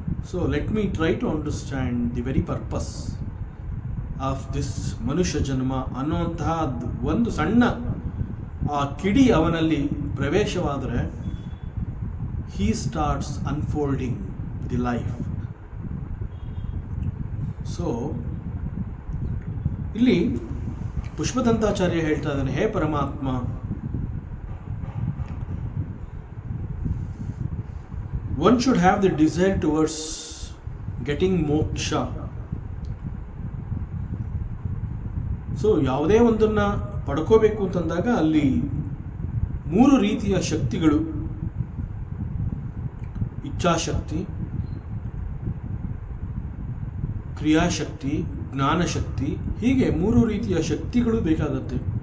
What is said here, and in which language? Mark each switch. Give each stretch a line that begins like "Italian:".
English: so let me try to understand the very purpose of this ಮನುಷ್ಯ ಜನ್ಮ
Kannada: ಅನ್ನುವಂತಹ ಒಂದು ಸಣ್ಣ ಆ ಕಿಡಿ ಅವನಲ್ಲಿ ಪ್ರವೇಶವಾದರೆ
English: He starts unfolding the life. So
Kannada: ಇಲ್ಲಿ ಪುಷ್ಪದಂತಾಚಾರ್ಯ ಹೇಳ್ತಾ ಇದ್ದಾನೆ, ಹೇ ಪರಮಾತ್ಮ,
English: one should have the desire towards getting moksha.
Kannada: So ಯಾವುದೇ ಒಂದನ್ನು ಪಡ್ಕೋಬೇಕು ಅಂತಂದಾಗ ಅಲ್ಲಿ 3 ರೀತಿಯ ಶಕ್ತಿಗಳು, ಇಚ್ಛಾಶಕ್ತಿ, ಕ್ರಿಯಾಶಕ್ತಿ, ಜ್ಞಾನಶಕ್ತಿ, ಹೀಗೆ 3 ರೀತಿಯ ಶಕ್ತಿಗಳು ಬೇಕಾಗತ್ತೆ.